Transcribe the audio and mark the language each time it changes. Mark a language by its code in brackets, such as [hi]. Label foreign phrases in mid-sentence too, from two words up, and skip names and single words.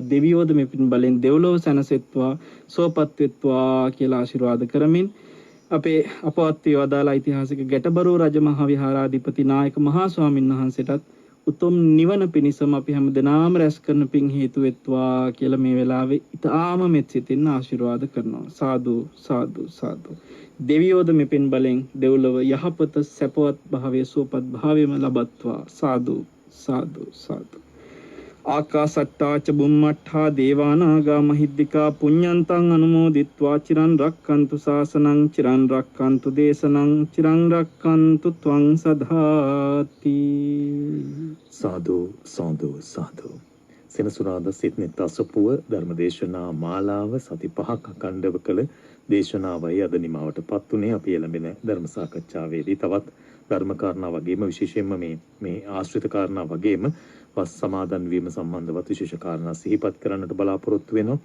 [si] දෙවියෝද මේ පින් බලෙන් දෙව්ලොව සැනසෙත්වා සෝපත් වෙත්වා කියලා ආශිර්වාද කරමින් අපේ අපවත් වේවදාලා ඓතිහාසික ගැටබරුව රජමහා විහාරාධිපති නායක මහා ස්වාමීන් වහන්සේටත් උතුම් නිවන පිණිසම අපි හැමදෙනාම රැස් කරන පින් හේතු වෙත්වා කියලා මේ වෙලාවේ ඊටාම මෙත් සිතින් ආශිර්වාද කරනවා. සාදු සාදු සාදු. දෙවියෝද මේ පින් බලෙන් දෙව්ලොව යහපත සැපවත් භාවයේ සුවපත් භාවයේම ලබත්වා. සාදු සාදු සාදු. [pi] ආකාසට්ටා ච බුම්මට්ඨා දේවානාගා මහිද්దికා පුඤ්ඤන්තං අනුමෝදිත්වා චිරන් රක්칸තු ශාසනං චිරන් රක්칸තු දේශනං චිරන් රක්칸තු ත්වං සදාති. [si] සාදු සාදු සාදු. සෙනසුරාදා සිට්නෙත් අසපුව ධර්මදේශනා මාලාව සති 5ක් අඛණ්ඩව කළ දේශනාවයි අද නිමවටපත් උනේ. අපි එළඹෙන ධර්ම සාකච්ඡාවේදී තවත් ධර්ම කාරණා වගේම විශේෂයෙන්ම මේ ආශ්‍රිත කාරණා වගේම වස් සමාදන් වීම සම්බන්ධවත් විශේෂ කාරණා සිහිපත් කරන්නට බලාපොරොත්තු වෙනවා.